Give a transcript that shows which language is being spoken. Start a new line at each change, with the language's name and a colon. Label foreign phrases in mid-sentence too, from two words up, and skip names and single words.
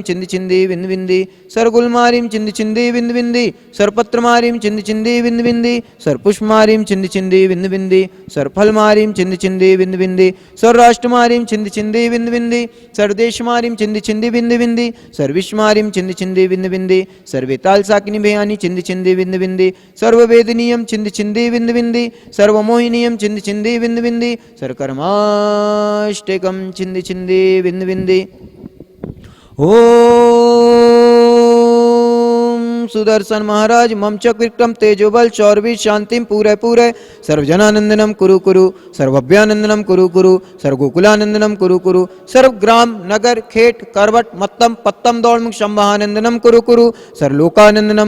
Sanskrit: छिंद छिंदी बिंद बिंदी सर्वगुलमारीम छिंद छिंदी बिंद बिंदी सर्वपत्रमारीम छिंद छिंदी बिंद बिंदी सर्वपुष्पमारीम छिंद छिंदी बिंद बिंदी सर्वफलमारीम छिंद छिंदी बिंद बिंदी सर्वराष्ट्रमारीम छिंद छिंदी बिंद बिंदी सर्वदेशमारीम छिंद छिंदी बिंद बिंदी सर्विष्मारीम छिंद छिंदी बिंद बिंदी सर्वेताल साकिनी भयानी छिंद छिंदी बिंद बिंदी सर्ववेदनीयम छिंद छिंदी बिंद बिंदी सर्वमोहिनीयम छिंद छिंदी बिंद बिंदी सर्वकर्माष्टकम छिंद छिंदी बिंद बिंदी। ओम सुदर्शन महाराज ममचक विक्रम तेजोबल चौरवी शांतिम पूरे पूरे सर्वजनानंदनम कुरु कुरु सर्वभ्यानंदनम कुरु कुरु सर्वगोकुलानंदनम कुरु कुरु सर्वग्राम नगर खेट करवट मत्तम पत्तम दौड़मुख शंभानंदनम कुरु कुरु सर्वलोकानंदनम